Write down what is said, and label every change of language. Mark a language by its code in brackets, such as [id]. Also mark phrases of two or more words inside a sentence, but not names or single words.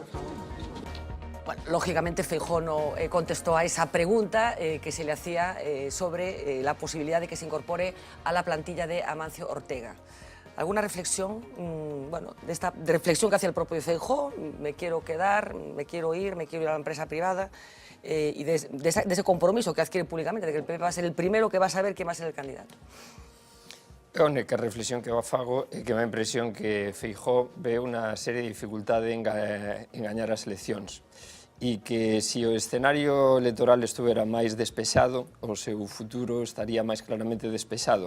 [es] Bueno, lógicamente Feijóo no contestó a esa pregunta que se le hacía sobre la posibilidad de que se incorpore a la plantilla de Amancio Ortega. ¿Alguna reflexión? Bueno, de esta reflexión que hacía el propio Feijóo, me quiero quedar, me quiero ir a la empresa privada, y de ese compromiso que adquiere públicamente, de que el PP va a ser el primero que va a saber quién va a ser el candidato. [gl] A única reflexión que fago é que me dá a impresión que Feijóo ve unha serie de dificultade en gañar as eleccións e que se o escenario electoral estuvera máis despexado, o seu futuro estaría máis claramente despexado.